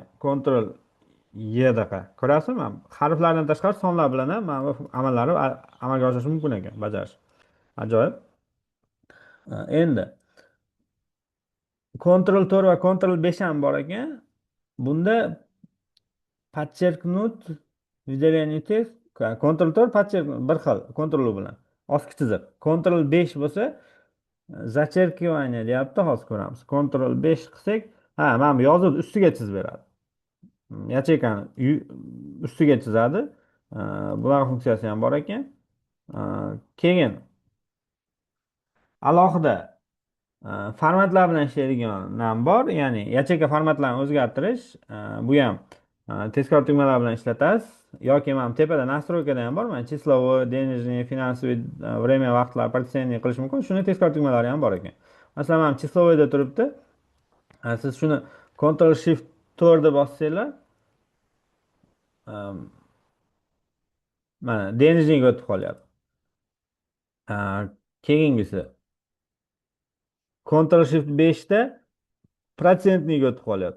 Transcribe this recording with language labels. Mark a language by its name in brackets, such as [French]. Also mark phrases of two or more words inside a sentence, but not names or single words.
[Uzbek] Ctrl Y daqa. Ko'rasizmi? Harflardan tashqari sonlar bilan ham mana bu amallarni amalga oshirish mumkin ekan, bajarish. Ajoyib. Endi Ctrl 4 va Ctrl 5 ham bor ekan. Bunda [Russian] подчеркнуть выделение [Uzbek] test, Ctrl 4 подчеркнуть bir xil Ctrl bilan ostki chiziq. Ctrl 5 bo'lsa зачеркивание deyapti, hozir ko'ramiz. Ctrl 5 qilsak, mana bu yozuvni ustiga chizib beradi. Yachekani ustiga chizadi. Bular funksiyasi ham bor ekan. Keyin alohida formatlar bilan ishlaydigan nam bor. Ya'ni yacheka formatlarini o'zgartirish, bu ham tezkor tugmalar bilan ishlatasiz. Yoki mana tepada настройкада ham bor. Mana [Russian] числовой, денежный, финансовый, время, [Uzbek] vaqtlar protsentniy qilish mumkin. Shuni tezkor tugmalari ham bor ekan. Masalan, mana числовойda turibdi. Siz shuni Ctrl Shift 4 deb bossanglar, mana denejniga o'tib qolyapti. Keyingisi Ctrl Shift 5 da protsentniga o'tib qolyapti.